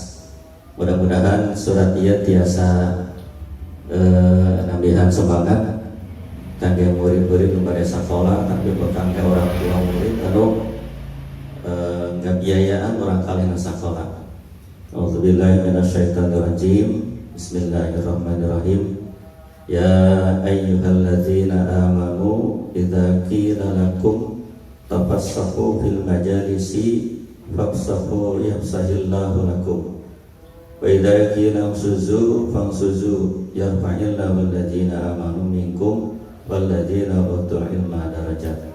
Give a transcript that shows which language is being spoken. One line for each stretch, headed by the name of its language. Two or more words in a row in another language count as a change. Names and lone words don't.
Sundanese: Mudah-mudahan surat ieu tiasa nambihan semangat kangge murid-murid nu bade sakola, tapi kangge orang tua murid anu ngabiayaan orang kalina sakola.
Arabic: أعوذ بالله من الشيطان الرجيم. بسم الله الرحمن الرحيم. يا أيها الذين آمنوا إذا قيل لكم تفسحوا في المجالس فافسحوا يفسح الله لكم. وإذا قيل فانشزوا يرفع الله الذين آمنوا منكم والذين أوتوا العلم درجات.